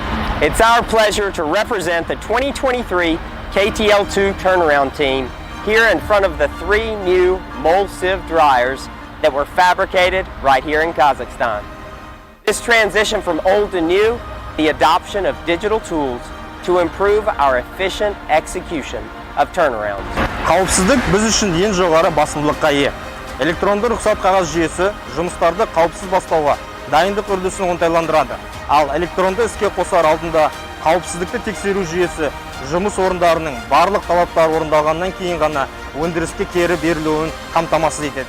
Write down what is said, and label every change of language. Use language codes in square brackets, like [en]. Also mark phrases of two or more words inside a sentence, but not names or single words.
[en] It's our pleasure to represent the 2023 KTL2 turnaround team here in front of the 3 new mold sieve dryers that were fabricated right here in Kazakhstan. This transition from old to new, the adoption of digital tools to improve our efficient execution of turnarounds. [kk] Қауіпсіздік біз үшін ең жоғары басымдылыққа ие. Электронды рұқсат қағаз жүйесі жұмыстарды қауіпсіз бастауға дайындық үрдісін оңтайландырады. Ал электронды іске қосар алдында қауіпсіздікті тексеру жүйесі жұмыс орындарының барлық талаптар орындалғаннан кейін ғана өндіріске кері берілуін қамтамасыз етеді.